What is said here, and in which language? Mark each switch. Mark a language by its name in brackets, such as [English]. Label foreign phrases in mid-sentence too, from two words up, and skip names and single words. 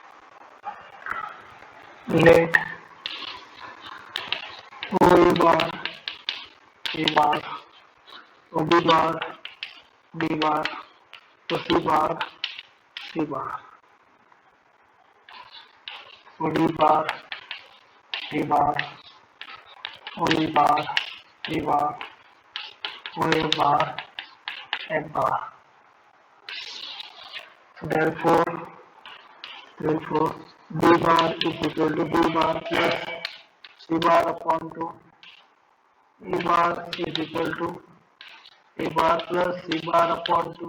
[English] let O bar A bar, so B bar, B bar, so C bar, C bar, so D bar, D bar, O E bar, E bar, O F bar, F bar. So therefore B bar is equal to B bar plus C bar upon 2. E bar is equal to A bar plus C bar upon 2.